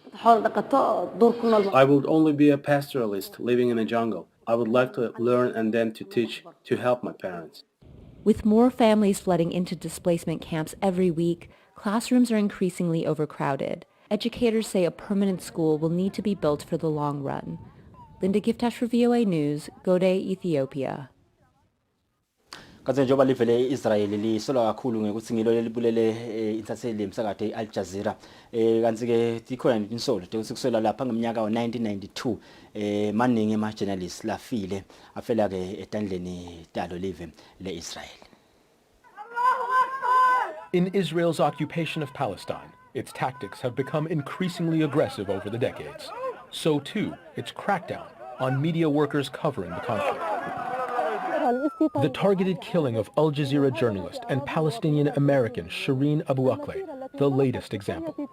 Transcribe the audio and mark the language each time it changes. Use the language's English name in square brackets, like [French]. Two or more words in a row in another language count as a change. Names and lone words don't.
[English] I would only be a pastoralist living in a jungle. I would like to learn and then to teach to help my parents. With more families flooding into displacement camps every week, classrooms are increasingly overcrowded. Educators say a permanent school will need to be built for the long run. Linda Giftash for VOA News, Gode, Ethiopia. [Swati] Kanti njengoba livele Israel lisola kakhulu ngekuthi ngilo lelibulele intatheli emsakade Al Jazeera kanti ke dikhona insolo ukuthi kusela lapha ngeminyaka wa1992 maningi ama journalists lafile afela ke etandleni talo live leIsrael. [English] In Israel's occupation of Palestine, its tactics have become increasingly aggressive over the decades. So too, its crackdown on media workers covering the conflict. The targeted killing of Al Jazeera journalist and Palestinian-American Shireen Abu Akleh, the latest example.